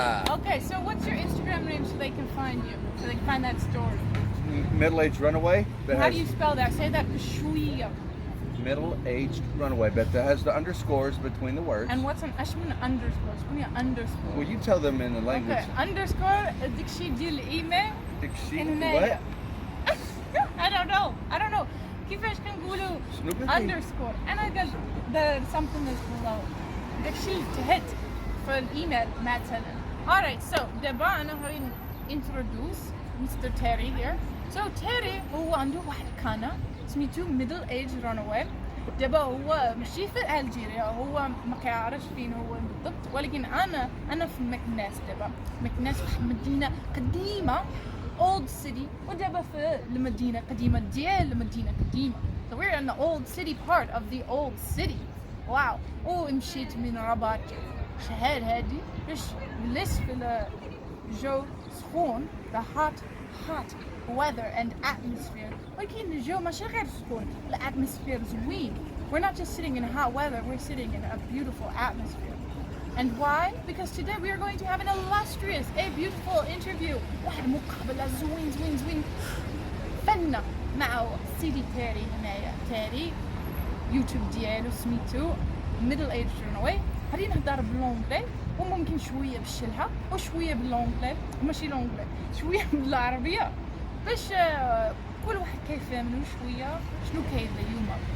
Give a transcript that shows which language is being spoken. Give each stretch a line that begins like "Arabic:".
English: Okay, so what's your Instagram name so they can find you? So they can find that story. Middle Aged Runaway. How do you spell that? Say that b'shwiya. Middle Aged Runaway, but that has the underscores between the words. And what's an underscore? Underscore. Well, you tell them in the language.
Arabic: Okay, underscore ديكشي ديال الإيميل.
English: What? I don't know.
Arabic: كيفاش كنقولوا underscore. أنا قلت
English: the something is below.
Arabic: داكشي تحت في الإيميل مثلا.
English: Alright, so
Arabic: دابا أنا غادي
English: introduce Mr. Terry here.
Arabic: So Terry هو عنده واحد القناة سميتو Middle Aged Runaway. دابا هو ماشي في ألجيريا، هو ما كيعرفش فين هو بالضبط، ولكن أنا في مكناس. دابا مكناس واحد مدينة قديمة
English: old city،
Arabic: ودابا في المدينة قديمة ديال المدينة قديمة.
English: So we're in the old city part of the old city.
Arabic: واو. ومشيت من رباط شهر هادي باش نجلس في الجو سخون
English: the hot weather and atmosphere.
Arabic: ولكن الجو ماشي غير سخون، الاتموسفير زوين.
English: We're not just sitting in hot weather, we're sitting in a beautiful atmosphere. And why? Because today we are going to have an illustrious, a beautiful interview.
Arabic: واحد مقابلة زوين فنة مع سيدي تيري هنايا. تيري يوتيوب ديالو سميتو Middle Aged Runaway. غادي نهضر باللونجلي وممكن شويه بالشلحه وشويه باللونجلي وماشي لونجلي، شويه بالعربيه باش كل واحد كيفهمنو شويه شنو كاين اليوم.